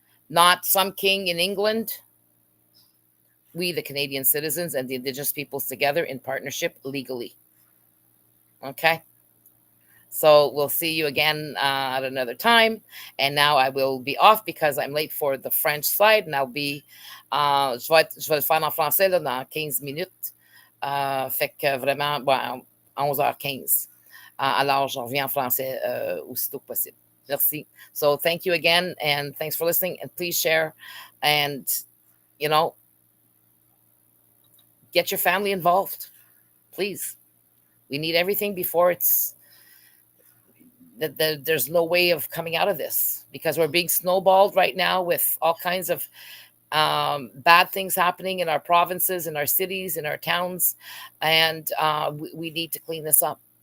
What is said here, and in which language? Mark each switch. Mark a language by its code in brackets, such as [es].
[en] Not some king in England. We, the Canadian citizens and the Indigenous peoples, together in partnership legally. Okay? So we'll see you again at another time. And now I will be off because I'm late for the French slide. And I'll be... [fr] je vais le faire en français là, dans 15 minutes. Fait que vraiment, 11h15. Alors, je reviens en français aussitôt que possible. Merci. [en] So thank you again, and thanks for listening. And please share, and get your family involved, please. We need everything before it's there's no way of coming out of this, because we're being snowballed right now with all kinds of bad things happening in our provinces, in our cities, in our towns, and we need to clean this up.